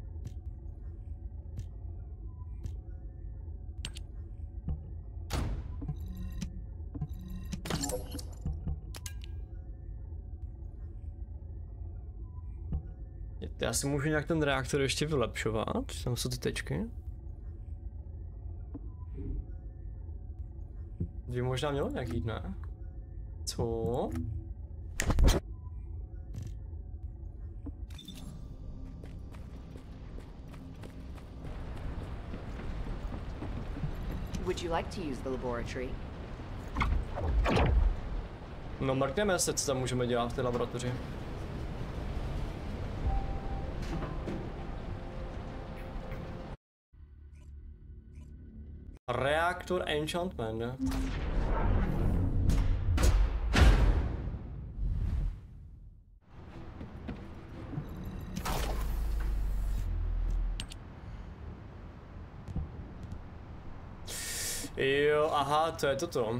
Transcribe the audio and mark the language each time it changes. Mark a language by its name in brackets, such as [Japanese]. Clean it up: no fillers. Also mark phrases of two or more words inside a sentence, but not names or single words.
[Czech] Já si můžu nějak ten reaktor ještě vylepšovat, tam jsou ty tečky. By možná mělo nějaký, ne? Co? [English] Would you like to use the laboratory? [Czech] No, mrkneme se, co tam můžeme dělat v té laboratoři. Reaktor enchantment. Jo, aha, to je toto.